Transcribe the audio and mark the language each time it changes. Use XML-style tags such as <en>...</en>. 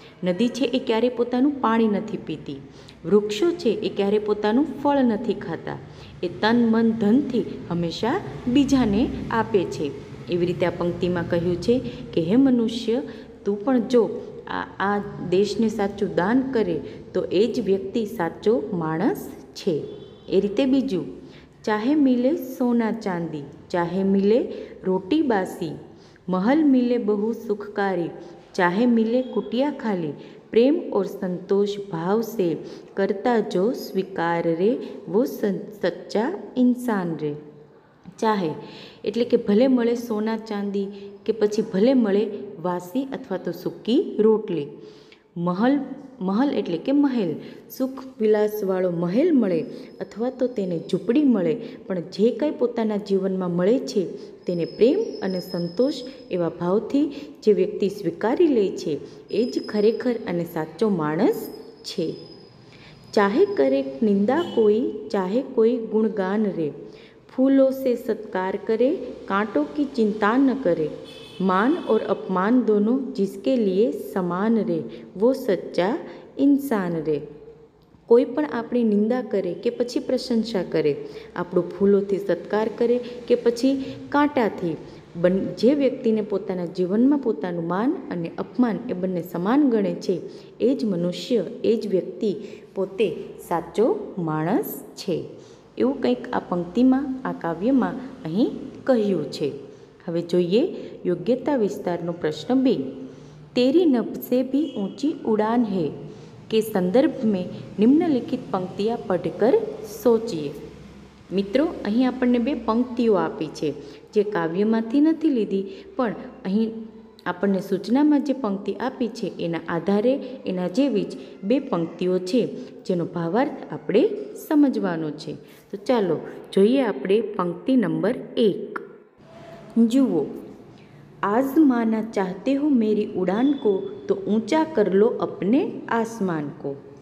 <gu>નદી છે એ ક્યારે પોતાનું પાણી નથી પીતી, વૃક્ષો છે એ ક્યારે પોતાનું ફળ નથી ખાતા, એ તન મન ધનથી હંમેશા બીજાને આપે છે. એવી રીતે આ પંક્તિમાં કહ્યું છે કે હે મનુષ્ય, તું પણ જો આ દેશને સાચું દાન કરે તો એ જ વ્યક્તિ સાચો માણસ છે. એ રીતે બીજું,</gu> <hi>ચાહે મિલે સોના ચાંદી, ચાહે મિલે રોટી બાસી, महल मिले बहु सुखकारी, चाहे मिले कुटिया खाली, प्रेम और संतोष भाव से करता जो स्वीकार रे, वो सच्चा इंसान रे.</hi> <gu>ચાહે એટલે કે ભલે મળે સોના ચાંદી કે પછી ભલે મળે વાસી અથવા તો સૂકી રોટલી. મહલ એટલે કે મહેલ, સુખ વિલાસવાળો મહેલ મળે અથવા તો તેને ઝૂંપડી મળે, પણ જે કંઈ પોતાના જીવનમાં મળે છે તેને પ્રેમ અને સંતોષ એવા ભાવથી જે વ્યક્તિ સ્વીકારી લે છે એ જ ખરેખર અને સાચો માણસ છે।</gu> <hi>चाहे करे निंदा कोई, चाहे कोई गुणगान रे, फूलों से सत्कार करे, कांटों की चिंता न करे, मान और अपमान दोनों जिसके लिए समान रे, वो सच्चा इंसान रे।</hi> <gu>કોઈ પણ આપણી નિંદા કરે કે પછી પ્રશંસા કરે, આપણું ફૂલોથી સત્કાર કરે કે પછી કાંટાથી, જે વ્યક્તિને પોતાના જીવનમાં પોતાનું માન અને અપમાન એ બંને સમાન ગણે છે એ જ મનુષ્ય, એ જ વ્યક્તિ પોતે સાચો માણસ છે। એવું કંઈક આ પંક્તિમાં, આ કાવ્યમાં અહીં કહ્યું છે। હવે જોઈએ યોગ્યતા વિસ્તારનો પ્રશ્ન 2।</gu> <hi>તેરી નભ સે ભી ઊંચી ઉડાન હૈ के संदर्भ में निम्नलिखित पंक्तियाँ पढ़कर सोचिए।</hi> <gu>મિત્રો, અહીં આપણને 2 પંક્તિઓ આપી છે જે કાવ્યમાંથી નથી લીધી, પણ અહીં આપણને સૂચનામાં જે પંક્તિ આપી છે એના આધારે એના જેવી જ 2 પંક્તિઓ છે જેનો ભાવાર્થ આપણે સમજવાનો છે। તો ચાલો જોઈએ આપણે પંક્તિ નંબર 1।</gu> <hi>જુઓ, आजमाना चाहते हो मेरी उड़ान को तो ऊंचा कर लो अपने आसमान को।</hi>